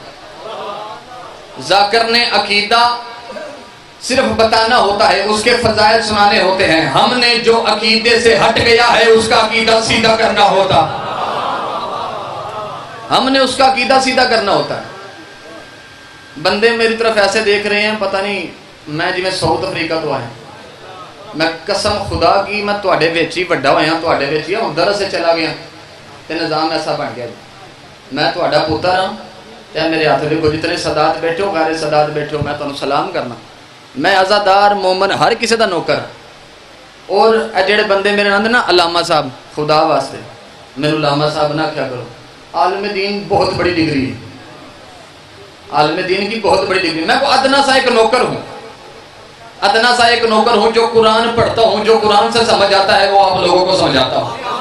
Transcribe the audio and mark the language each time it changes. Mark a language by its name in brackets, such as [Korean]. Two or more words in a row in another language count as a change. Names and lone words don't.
[Urdu] ذاکر نے عقیدہ صرف بتانا ہوتا ہے، اس کے فضائل سنانے ہوتے ہیں، ہم نے جو عقیدے سے ہٹ گیا ہے اس کا عقیدہ سیدھا کرنا ہوتا، ہم نے اس کا عقیدہ سیدھا کرنا ہوتا ہے۔ بندے میری طرف ایسے دیکھ رہے ہیں پتہ نہیں [Punjabi] میں جی میں ساؤتھ افریقہ تو آیا، میں قسم خدا کی میں تواڈے وچ ہی وڈا ہویا، تواڈے وچ ہی ہوں، [Urdu] درس سے چلا گیا [Punjabi] تے نظام ایسا بن گیا، میں تواڈا پتر ہاں تے [Urdu] میرے ہاتھ دیکھو [Punjabi] جتنے سادات بیٹھو غیر سادات بیٹھو، میں تانوں سلام کرنا، میں عزادار مومن ہر کسی دا نوکر۔ اور جڑے بندے میرے نال نا [Urdu] علامہ صاحب، خدا واسطے میرے علامہ صاحب نہ کیا کرو، عالم دین بہت بڑی ڈگری ہے، عالم دین کی بہت بڑی ڈگری، میں کو ادنا سا ایک نوکر ہوں، ادنا سا ایک نوکر ہوں جو قرآن پڑھتا ہوں، جو قرآن سے سمجھ آتا ہے وہ آپ لوگوں کو سمجھاتا ہوں۔